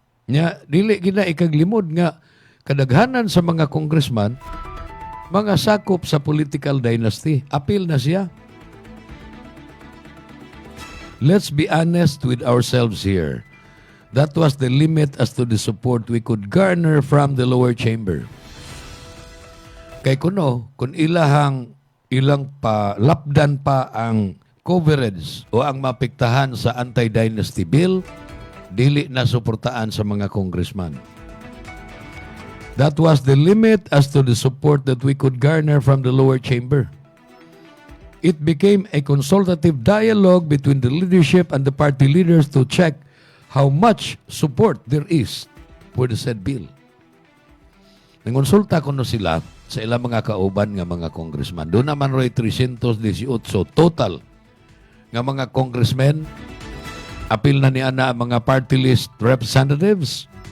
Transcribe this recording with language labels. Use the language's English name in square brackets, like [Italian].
[Cebuano] Nya dili gina ikaglimod nga kadaghanan sa mga congressman mga sakop sa political dynasty. Apil na siya. [English] Let's be honest with ourselves here. That was the limit as to the support we could garner from the lower chamber. [Cebuano] Kay kuno, kung ilang pa, lapdan pa ang coverage o ang mapiktahan sa anti-dynasty bill, dili na suportaan sa mga congressman. [English] That was the limit as to the support that we could garner from the lower chamber. It became a consultative dialogue between the leadership and the party leaders to check how much support there is for the said bill. [Cebuano] Nangonsulta ko no sila sa ilang mga kauban nga mga congressman. Doon naman ro'y 318 total nga mga congressmen. Apil na ni ana ang mga party list representatives.